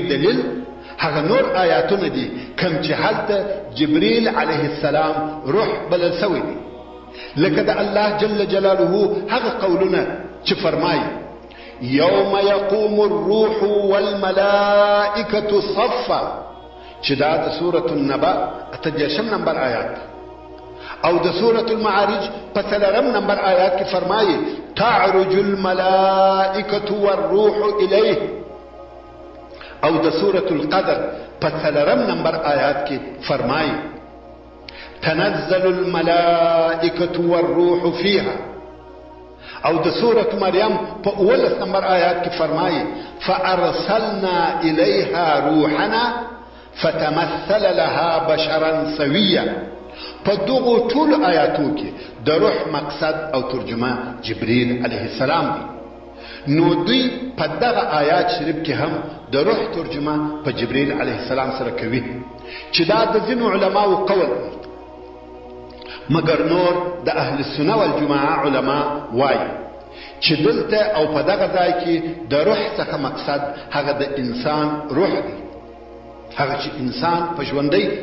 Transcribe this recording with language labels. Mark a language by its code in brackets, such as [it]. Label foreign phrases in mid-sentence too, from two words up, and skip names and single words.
[ps] دلیل هغه نور آیاتونه دي کوم چې هلته جبرئیل [ar] علیه السلام [ps] روح بلل سوی دی، لکه د [ar] الله جل جلاله [ps] هغه قولونه چې فرمایي [ar] یوم یقوم الروح والملائکة صفا [ps] چې دا د سورة النبأ 18 نمبر آیات او د سورة المعارج په 3 نمبر آیات کې فرمایي [ar] تعرج الملائکة والروح الیه [ps] او د سورة القدر په 3 نمبر آیات کې فرمایي [ar] تنزل الملائکة والروح فيها [ps] او د سورة مریم په 11 نمبر آیات کې فرمایي [ar] فارسلنا الیها روحنا فتمثل لها بشرا سویا. [ps] په دغو ټول آیاتو کې د روح مقصد او ترجمه جبرئیل [ar] علیه السلام [ps] دی، نو دوی په دغه آیات شریف کې هم د روح ترجمه په جبرئیل [ar] علیه السلام [ps] سره کوي چې دا د ځینو علماو قول دی، مګر نور د [ar] اهل السنه والجماعه [ps] علما وایي چې دلته او په دغه ځای کې د روح څخه مقصد هغه د انسان روح دی، هغه چې انسان په ژوندی دی.